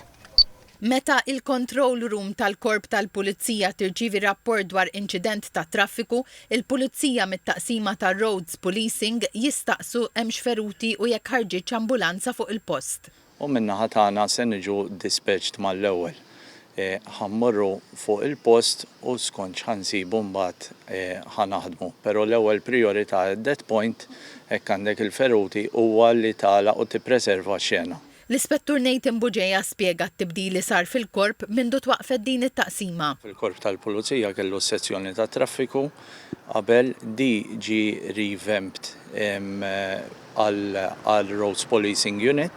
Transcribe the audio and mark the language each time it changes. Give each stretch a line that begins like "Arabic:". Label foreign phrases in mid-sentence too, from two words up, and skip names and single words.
Maltese: Meta il-Control Room tal-Korp tal-Pulizija tirċievi rapport dwar inċident ta' traffiku, il-Pulizija mit-taqsima ta' Roads Policing jistaqsu hemmx feruti u jekk ħarġitx ambulanza fuq il-post. U min-naħa tagħna se niġu dispatched mal-ewwel. Ħammorru fuq il-post u skont ħansibu mbagħad ħanaħdmu. Però l-ewwel priorità
English: at that point
Maltese: hekk għandek il-feruti huwa li tagħlaq u tippreserva x-xena. L-Ispettur Nathan Buġeja spjega t-tibdil li sar fil-korp mindu twaqfet din it-taqsima. Fil-korp tal-Pulizija kellu sezzjoni ta' traffiku qabel di ġi revamped għal Roads Policing Unit.